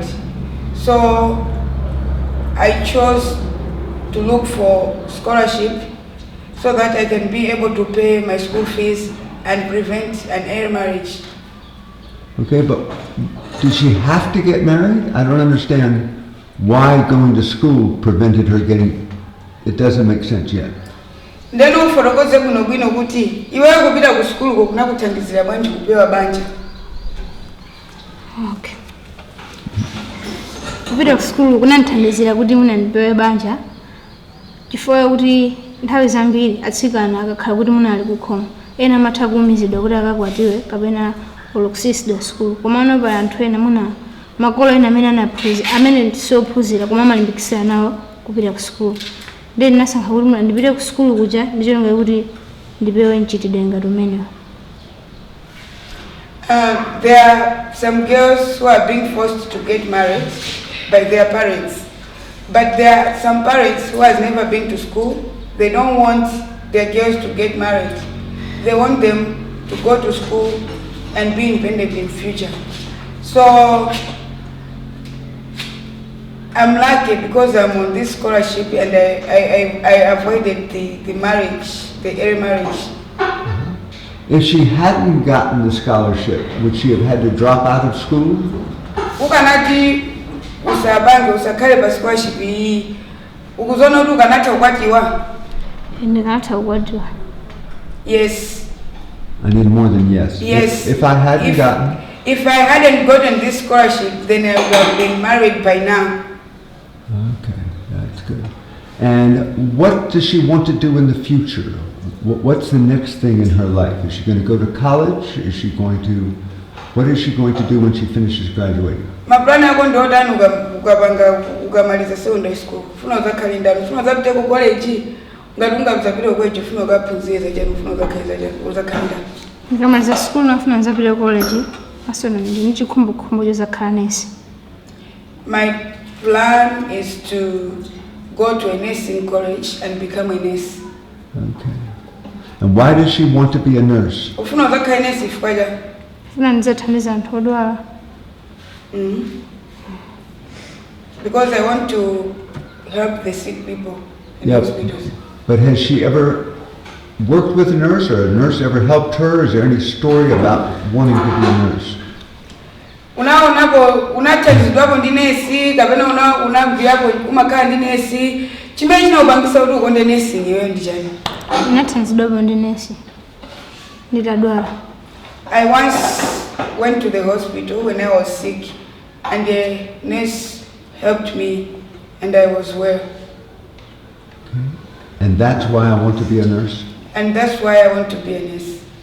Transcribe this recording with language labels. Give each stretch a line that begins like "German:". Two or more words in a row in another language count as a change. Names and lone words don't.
English: So I chose to look for scholarship so that I can be able to pay my school fees and prevent an early marriage. okay, but did she have to get married? I don't understand why going to school prevented her getting, it doesn't make sense yet.
Nyanja: Ndeno uforokoze kuno bwino kuti iwewe kupita ku school ko kuna kuthandizira bwanji kupewa banja. Okay. Kupita ku school kunandithandizira kuti muna ndipewe banja chifukwa kuti nthawi zambiri atsikana akakhala kuti muna ali kukhoma ena amatha kuumizidwa kuti akakwatiwe kapena olokusisidwa school koma ono pa anthu ena muna makolo ena amene siophunzira koma amalimbikisira nawo kupita ku school. Then nasankha kuti muna ndipite ku school kuja ndichonga kuti ndipewe mchitidwe ngati umenewo.
English: There are some girls who are being forced to get married by their parents. But there are some parents who has never been to school. They don't want their girls to get married. They want them to go to school and be independent in future. So I'm lucky because I'm on this scholarship and I avoided the marriage, the early marriage. If she hadn't gotten the scholarship, would she have had to drop out of school?
Nyanja: Ukanati usabange usakale pa scholarship iyi ukuzona kuti ukanatha kukwatiwa. Ndikanatha kukwatiwa.
English: Yes. I need more than yes. Yes. If I hadn't gotten. If I hadn't gotten this scholarship, then I would have been married by now. Okay, that's good. And what does she want to do in the future? What's the next thing in her life? Is she going to go to college? Is she going to, what is she going to do when she finishes graduating?
Nyanja: Maplani yako ndo dani ukapanga ukamaliza
English: secondary school.
Nyanja: Funa uzakhale ndani, funa uzapite ku college. Ngati ungabzapite kweje funa ukaphunzira chani, funa uzakhaliza chani, uzakhale ndani. Ndikamaliza school nafuna nzapite college. Asona ndi chikhumbukhumbu chozakhala nesi.
English: My plan is to go to a nursing college and become a nurse. Okay. And why does she want to be a nurse?
Nyanja: Ufuna uzakhale nurse ifikaja. Funa nizathandiza anthu odwala.
English: Because I want to help the sick people in hospitals. But has she ever worked with a nurse, or a nurse ever helped her? Is there any story about wanting to be a nurse?
Nyanja: Unathandizidwapo ndi nesi kapena unabviyapo umakhala ndi nesi chimene chinakupangisa kuti ukonde nesi iweyo ndi chani? Unathandizidwapo ndi nesi nditadwala.
English: I once went to the hospital when I was sick and the nurse helped me and I was well. Okay. And that's why I want to be a nurse? And that's why I want to be a nurse.